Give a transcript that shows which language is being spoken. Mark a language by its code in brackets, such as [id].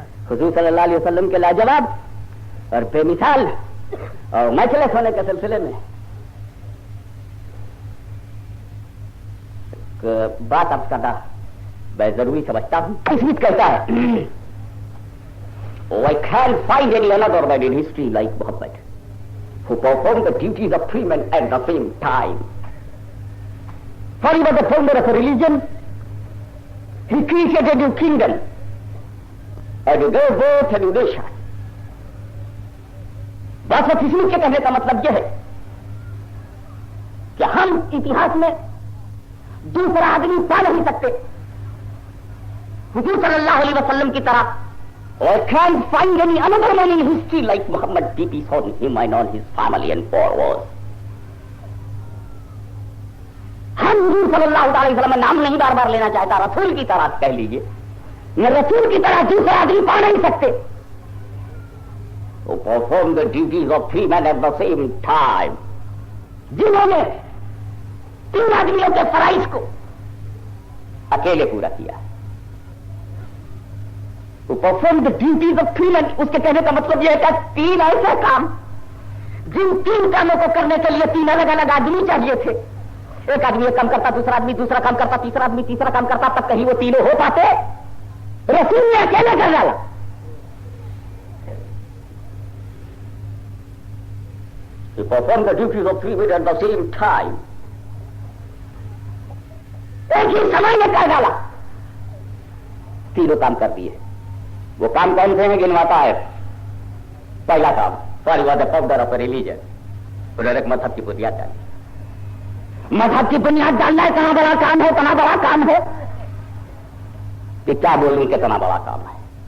[hi] हुजूर सल्लल्लाहु अलैहि वसल्लम के लाजवाब और बेमिसाल और मजलिस होने के सिलसिले में बात अब करना मैं जरूरी समझता हूं। इसलिए कहता है [en] I can't find any another man in history like Muhammad who performed the duties of three men at the same time. For he was the founder of a religion, he created a new kingdom and he gave birth to a new nation. [hi] बस इसलिए के कहने का मतलब यह है कि हम इतिहास में दूसरा आदमी पा नहीं सकते हुजूर सल्लल्लाहु अलैहि वसल्लम की तरह। [en] I can't find any another man in history like Muhammad did peace on him and on his family and followers. [hi] हम हुजूर सल्लल्लाहु अलैहि वसल्लम नाम नहीं बार बार लेना चाहता, रसूल की तरह कह लीजिए, न रसूल की तरह दूसरा आदमी पा नहीं सकते [en] who performed the duties of three men at the same time, [hi] जिन्होंने तीन आदमियों के फराइज को अकेले पूरा किया। [en] To perform the duties of three men, [hi] उसके कहने का मतलब यह है कि तीन ऐसे काम जिन तीन कामों को करने के लिए तीन अलग अलग आदमी चाहिए थे। एक आदमी एक काम करता, दूसरा आदमी दूसरा काम करता, तीसरा आदमी तीसरा काम करता, तब कहीं वो तीनों हो पाते? रसूल ने अकेले कर डाला। [en] To perform the duties of three men at the same time, [hi] एक ही समय में कर डाला, तीनों काम कर दिए। वो काम कौन से हैं गिनवाता है। पहला काम, [en] for was the founder of religion, [hi] उन्होंने एक मजहब की बुनियाद डाली। मजहब की बुनियाद डालना इतना बड़ा काम है, इतना बड़ा काम है कि क्या बोलूं कितना बड़ा काम है।